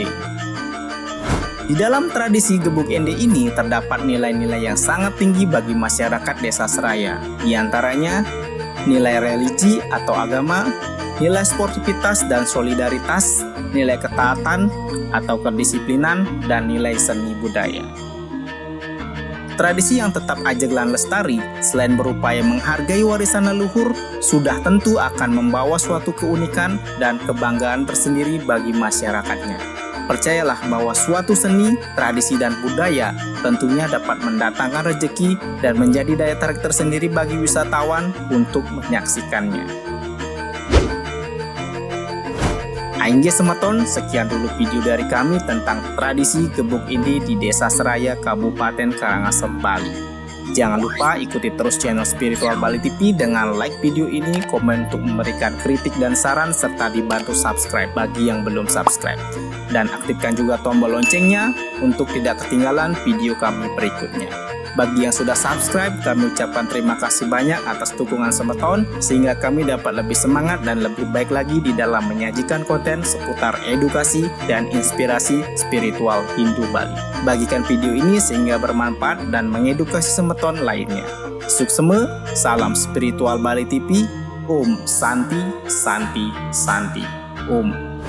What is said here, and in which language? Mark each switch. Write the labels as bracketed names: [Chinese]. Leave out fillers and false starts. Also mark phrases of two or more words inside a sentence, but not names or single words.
[Indonesian] Di dalam tradisi gebuk ende ini terdapat nilai-nilai yang sangat tinggi bagi masyarakat Desa Seraya, di antaranya nilai religi atau agama, nilai sportivitas dan solidaritas, nilai ketaatan atau kedisiplinan, dan nilai seni budaya. Tradisi yang tetap [Balinese] ajeg lan [Indonesian] lestari, selain berupaya menghargai warisan leluhur, sudah tentu akan membawa suatu keunikan dan kebanggaan tersendiri bagi masyarakatnya. Percayalah bahwa suatu seni, tradisi, dan budaya tentunya dapat mendatangkan rezeki dan menjadi daya tarik tersendiri bagi wisatawan untuk menyaksikannya. [Balinese] Aingge Semeton, [Indonesian] sekian dulu video dari kami tentang tradisi gebuk ende di Desa Seraya, Kabupaten Karangasem, Bali. Jangan lupa ikuti terus channel Spiritual Bali TV dengan like video ini, komen untuk memberikan kritik dan saran, serta dibantu subscribe bagi yang belum subscribe. Dan aktifkan juga tombol loncengnya untuk tidak ketinggalan video kami berikutnya. Bagi yang sudah subscribe, kami ucapkan terima kasih banyak atas dukungan Semeton sehingga kami dapat lebih semangat dan lebih baik lagi di dalam menyajikan konten seputar edukasi dan inspirasi spiritual Hindu Bali. Bagikan video ini sehingga bermanfaat dan mengedukasi Semeton lainnya. Suksema, salam spiritual Bali TV. [Sanskrit] Om Santi, Santi, Santi. Om.